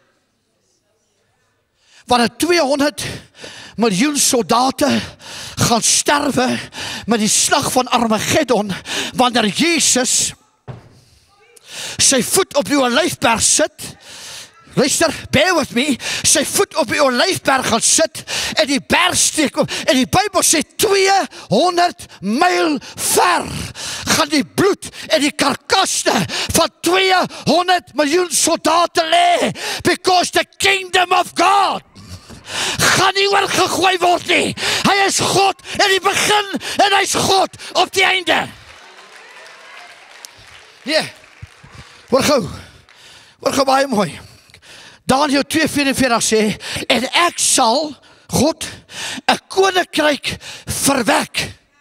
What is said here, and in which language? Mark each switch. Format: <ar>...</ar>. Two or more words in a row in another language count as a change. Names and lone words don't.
<af>Want 200 miljoen soldate gaan sterwe met die slag van Armageddon, wanneer Jesus sy voet op die olyfberg sit, luister,</af> <en>bear with me,</en> <af>sy voet op die olyfberg gaan sit, en die berg steek op, en die Bybel sê 200 myl ver, gaan die bloed en die karkaste van 200 miljoen soldate lê,</af> <en>because the kingdom of God</en> <af>gaan nie oorgegooi word nie. Hy is God in die begin, en hy is God op die einde. Ja. Hoor gou baie mooi. Daniël 2:44 sê, en ek sal, God, 'n koninkryk verwek.</af>